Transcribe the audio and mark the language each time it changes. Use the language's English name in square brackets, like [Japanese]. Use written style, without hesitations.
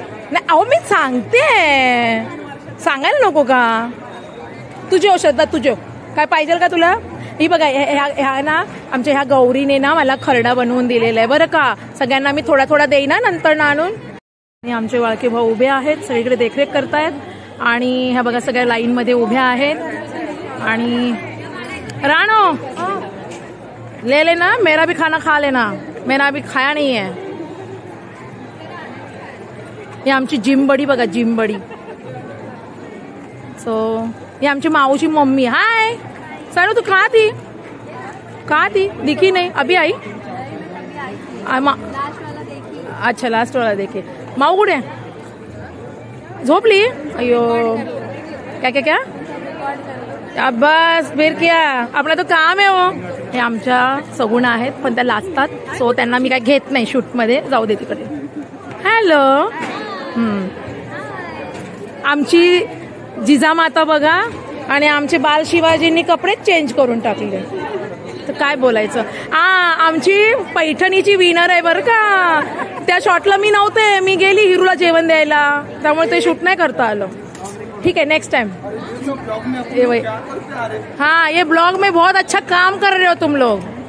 [Marathi] नाही अहो मी सांगते, सांगायला नको का? तुझे हो श्रद्धा तुझे. काय पाहिजे का तुला? ही बघा ह्या ना आमच्या ह्या गौरीने ना मला खरडा बनवून दिलेला आहे बरं का. सगळ्यांना मी थोडा देईना नंतर ना आणून. आणि आमचे वाळके भाऊ उभे आहेत, सगळीकडे देखरेख करतायत. आणि ह्या बघा सगळ्या लाईन मध्ये उभ्या आहेत. [Hindi] आणि राणो ले लेना, मेरा भी खाना खा लेना, मेरा अभी खाया नहीं है. [Marathi] ही आमची जिमबडी बघा, जिमबडी. सो ही आमची माऊची मम्मी. [Hindi] हाय सर, तू कहाँ थी? दिखी नहीं. अभी आई. अच्छा लास्ट वाला देखे. [Marathi] माऊ कुठे? झोपली. [Hindi] अयो क्या अब बस फिर क्या, [Marathi] आपला तो काम आहे हो. हे आमच्या सगुणा आहेत पण त्या लाजतात, सो त्यांना मी काय घेत नाही शूट मध्ये. जाऊ दे तिकडे. हॅलो. आमची जिजामाता बघा. आणि आमचे बाल शिवाजींनी कपडे चेंज करून टाकले. तर काय बोलायचं. आमची पैठणीची विनर आहे बरं का. त्या शॉटला मी नव्हते, मी गेली हिरूला जेवण द्यायला, त्यामुळे ते शूट नाही करता आलं. [Hindi] ठीक है नेक्स्ट टाइम. हाँ ये ब्लॉग में बहुत अच्छा काम कर रहे हो तुम लोग.